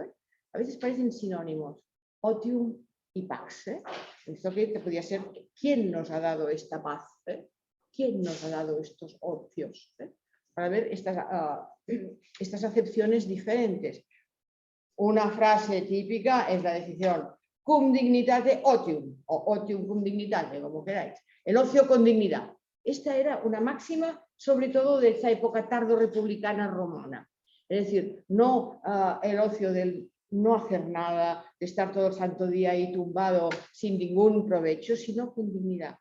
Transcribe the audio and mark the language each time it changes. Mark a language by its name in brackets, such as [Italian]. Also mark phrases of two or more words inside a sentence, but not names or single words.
[Spanish] A veces parecen sinónimos, otium y pax. Esto que podría ser, ¿quién nos ha dado esta paz? ¿Quién nos ha dado estos ocios? Para ver estas acepciones diferentes. Una frase típica es la decisión [Latin] cum dignitate otium, [Spanish] o [Latin] otium cum dignitate, [Spanish] como queráis. El ocio con dignidad. Esta era una máxima, sobre todo de esta época tardo-republicana romana. Es decir, no el ocio del no hacer nada, de estar todo el santo día ahí tumbado sin ningún provecho, sino con dignidad.